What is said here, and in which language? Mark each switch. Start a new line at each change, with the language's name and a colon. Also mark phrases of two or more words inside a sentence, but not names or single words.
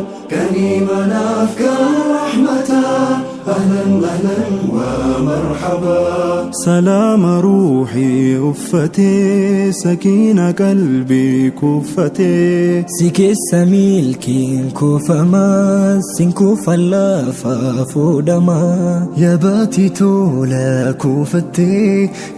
Arabic: كان إيمانا في كل رحمة. أهلًا أهلًا ومرحبا.
Oromo: Salaama ruuxii uffatee, sakiina qalbii kuffatee. Si keessa milkiin kuufamaa, sin kuufan lafa fuudhamaa. Yaa baatii tola kuufattee,